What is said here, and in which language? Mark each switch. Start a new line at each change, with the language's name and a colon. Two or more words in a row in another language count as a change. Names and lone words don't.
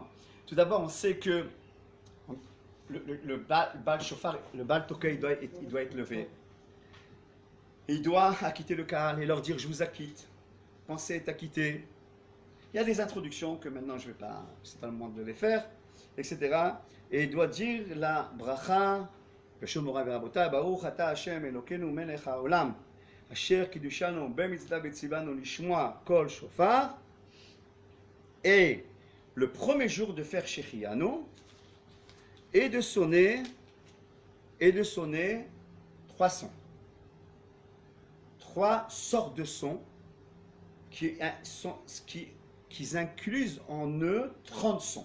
French: Tout d'abord, on sait que le
Hebrew: בעל שופר,
French: le
Hebrew: בעל תוקע,
French: il doit être levé. Il doit acquitter le Kahal et leur dire je vous acquitte. Pensez est acquitté. Il y a des introductions que maintenant je ne vais pas, c'est pas le moment de les faire, etc. Et il doit dire la bracha.
Hebrew: בשום מוריי ורבותיי, ברוך אתה השם אלוקינו מלך העולם, אשר קידושנו במצווה וציוונו לשמוע קול שופר,
French: et le premier jour de faire Shechianu, et de sonner 3 sons. 3 sortes de sons qui inclusent en eux 30 sons.